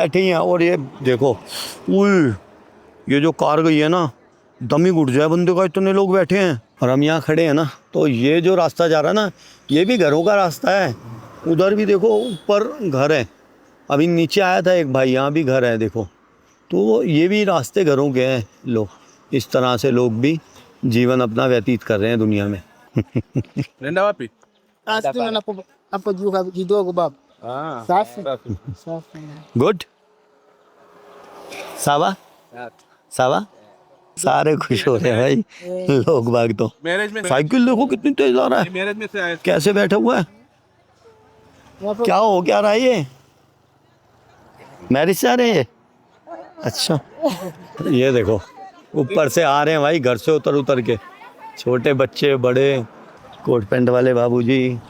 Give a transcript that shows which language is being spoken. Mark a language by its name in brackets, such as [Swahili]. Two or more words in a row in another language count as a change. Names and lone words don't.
[Hindi] बैठे ही हैं और ये देखो उई ये जो कार गई है ना दम ही घुट जाए बंदे का इतने लोग बैठे हैं और हम यहाँ खड़े हैं ना तो ये जो रास्ता जा रहा है ना ये भी घरों का रास्ता है उधर भी देखो ऊपर घर है अभी नीचे आया था एक भाई यहाँ भी घर है देखो तो ये भी रास्ते घरों के हैं लोग इस तरह से लोग भी जीवन अपना व्यतीत कर रहे हैं दुनिया में [Swahili] nenda wapi Hapo juu kidogo baba. Safi. Safi. [Hindi] गुड [Swahili] sawa sawa [Hindi] सारे खुश हो रहे हैं भाई लोग बाग तो मैरिज में साइकिल देखो कितनी तेज आ रहा है मैरिज में से आए कैसे बैठा हुआ है क्या हो क्या रहा है ये मैरिज से आ रहे हैं ये अच्छा ये देखो ऊपर से आ रहे हैं भाई घर से उतर के छोटे बच्चे बड़े [English] coat pant [Hindi] वाले बाबूजी